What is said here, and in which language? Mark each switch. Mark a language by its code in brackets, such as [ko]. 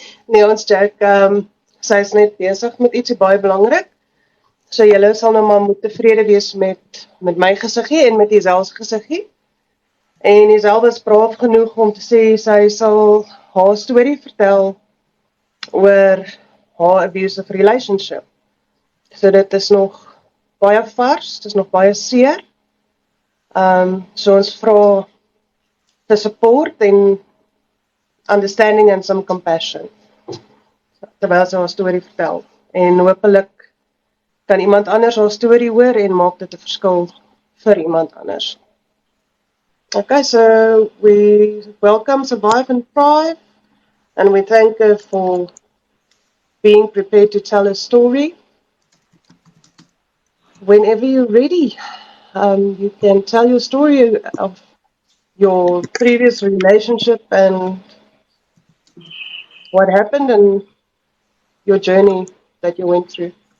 [af] Nee, ons joke, sy is net besig met ietsie baie belangrik. So julle sal nou maar moet tevrede wees met my gesiggie en met Isel se gesiggie. En Isel was braaf genoeg om te sê sy sal haar storie vertel oor haar [en] abusive relationship. [af] So dit is nog baie vars, dit is nog baie seer. So ons vra vir [en] support [af] en [en] understanding and some compassion [af] terwyl sy haar storie vertel. En hopelik kan iemand anders haar storie hoor en maak dit 'n verskil vir iemand anders. [en] Okay, so we welcome Survive and Thrive, and we thank her for being prepared to tell a story. Whenever you're ready, you can tell your story of your previous relationship and what happened and your journey that you went through.